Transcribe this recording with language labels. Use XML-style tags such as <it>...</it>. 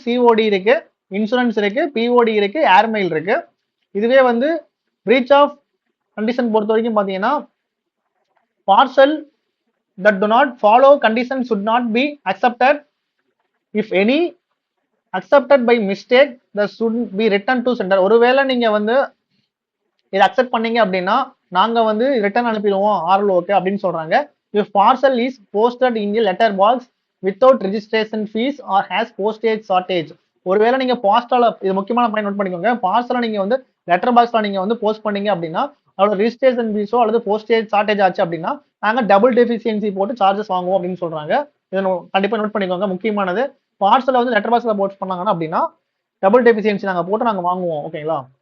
<ta>COD இருக்கு, insurance இருக்கு, BOD இருக்கு, ஏர்மெயில் இருக்கு. இதுவே வந்து பிரீச் ஆஃப் கண்டிஷன் பொறுத்த வரைக்கும் பார்த்தீங்கன்னா parcel</ta> <en>that do not follow conditions should not be accepted. If any accepted by mistake, that should be returned to sender.</en> <ta>ஒருவேளை நீங்க வந்து இதை அக்செப்ட் பண்ணீங்க அப்படின்னா நாங்க வந்து ரிட்டர்ன் அனுப்பிடுவோம் ஆர்எல்ஓக்கு அப்படின்னு சொல்றாங்க.</ta> <en>If parcel is posted in the letter box without registration fees or has postage shortage.</en> <ta>ஒருவேளை நீங்க போஸ்டால, இது முக்கியமான பாயிண்ட் நோட் பண்ணிக்கோங்க, பார்சலை நீங்க வந்து லெட்டர் பாக்ஸ்ல நீங்க வந்து போஸ்ட் பண்ணீங்க அப்படின்னா அதோட ரிஜிஸ்ட்ரேஷன் ஃபீஸோ அல்லது போஸ்டேஜ் ஷார்டேஜ் ஆச்சு அப்படின்னா நாங்கள் டபுள் டெஃபிஷியன்சி போட்டு சார்ஜஸ் வாங்குவோம் அப்படின்னு சொல்றாங்க. இதை கண்டிப்பாக நோட் பண்ணிக்கோங்க, முக்கியமானது. பார்சலை வந்து லெட்டர் பாக்ஸில் போஸ்ட் பண்ணாங்கன்னா அப்படின்னா டபுள் டெஃபிஷியன்சி நாங்கள் போட்டு நாங்கள் வாங்குவோம். ஓகேங்களா?</ta>